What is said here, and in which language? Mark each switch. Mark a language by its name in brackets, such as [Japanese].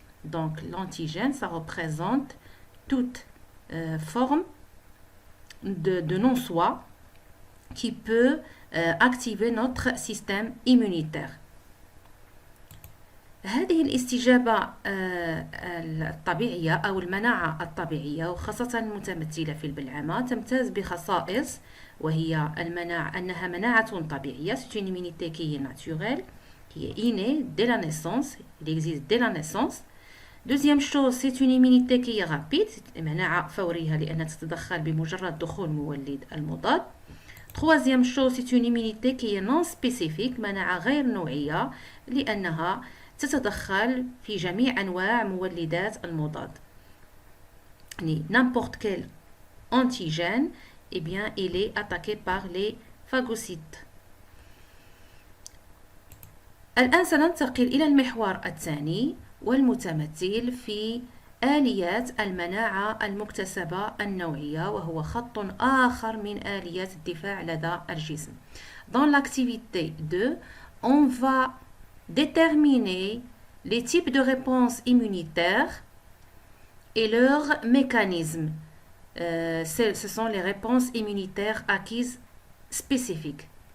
[French] Donc l'antigène, ça représente toute forme de non-soi qui peut activer notre système immunitaire. [Arabic] هذه الاستجابة الطبيعية أو المناعة الطبيعية وخاصة المتمثلة في البلعمة تمتاز بخصائص وهي المناعة أنها مناعة طبيعية. [French] C'est une immunité qui est naturelle, qui est innée dès la naissance, il existe dès la naissance. Deuxième chose, c'est une immunité qui est rapide, [Arabic] مناعة فورية لأنها تتدخل بمجرد دخول مولد المضاد. [French] Troisième chose, c'est une immunité qui est non spécifique, [Arabic] مناعة غير نوعية لأنها تتدخل في جميع أنواع مولدات المضاد. [French] يعني n'importe quel antigène, eh bien, il est attaqué par les phagocytes. [Arabic] الآن سننتقل إلى المحور الثاني والمتمثل في آليات المناعة المكتسبة النوعية وهو خط آخر من آليات الدفاع لدى الجسم. [French] Dans l'activité 2, on va déterminer les types de réponses immunitaires et leurs mécanismes. Ce sont les réponses immunitaires acquises spécifiques.